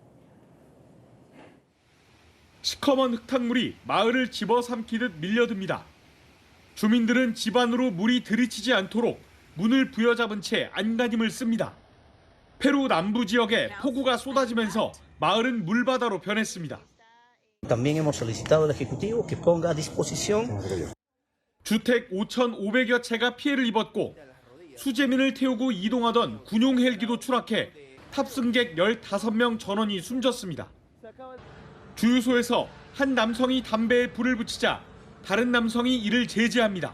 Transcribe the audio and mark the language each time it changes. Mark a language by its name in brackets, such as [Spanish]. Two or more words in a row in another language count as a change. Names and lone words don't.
[Korean] 시커먼 흙탕물이 마을을 집어삼키듯 밀려듭니다. 주민들은 집 안으로 물이 들이치지 않도록 문을 부여잡은 채 안간힘을 씁니다. 페루 남부 지역에 폭우가 쏟아지면서 마을은 물바다로 변했습니다. [Spanish] También hemos solicitado al Ejecutivo que ponga a disposición. [Korean] 주택 5,500여 채가 피해를 입었고 수재민을 태우고 이동하던 군용 헬기도 추락해 탑승객 15명 전원이 숨졌습니다. 주유소에서 한 남성이 담배에 불을 붙이자 다른 남성이 이를 제지합니다.